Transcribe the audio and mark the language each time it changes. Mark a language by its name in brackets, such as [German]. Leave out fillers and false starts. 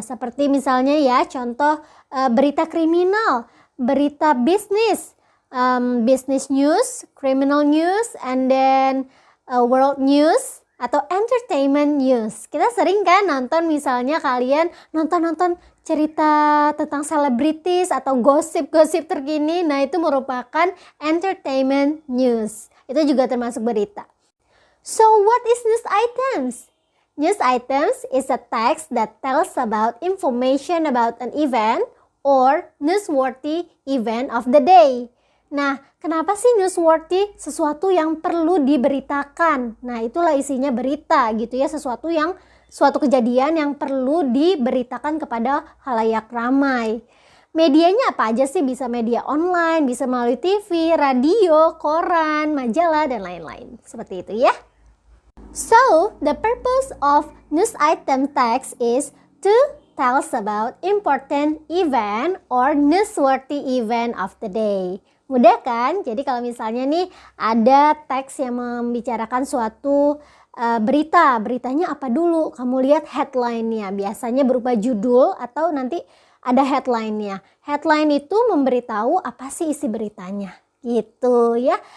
[Indonesian] Seperti misalnya ya, contoh berita kriminal, berita bisnis, [English] business news, criminal news, and then world news [Indonesian] atau entertainment news. Kita sering kan nonton, misalnya kalian nonton cerita tentang selebritis atau gosip-gosip terkini. Nah, itu merupakan entertainment news. Itu juga termasuk berita. [English] So, what is news items? News items is a text that tells about information about an event or newsworthy event of the day. [Indonesian] Nah, kenapa sih newsworthy? Sesuatu yang perlu diberitakan. Nah, itulah isinya berita gitu ya, suatu kejadian yang perlu diberitakan kepada khalayak ramai. Medianya apa aja sih? Bisa media online, bisa melalui TV, radio, koran, majalah, dan lain-lain. Seperti itu ya. [English] So, the purpose of news item text is to tell us about important event or newsworthy event of the day. [Indonesian] Mudah kan? Jadi kalau misalnya nih ada teks yang membicarakan suatu beritanya apa dulu? Kamu lihat headline-nya, biasanya berupa judul atau nanti ada headline-nya. Headline itu memberitahu apa sih isi beritanya, gitu ya.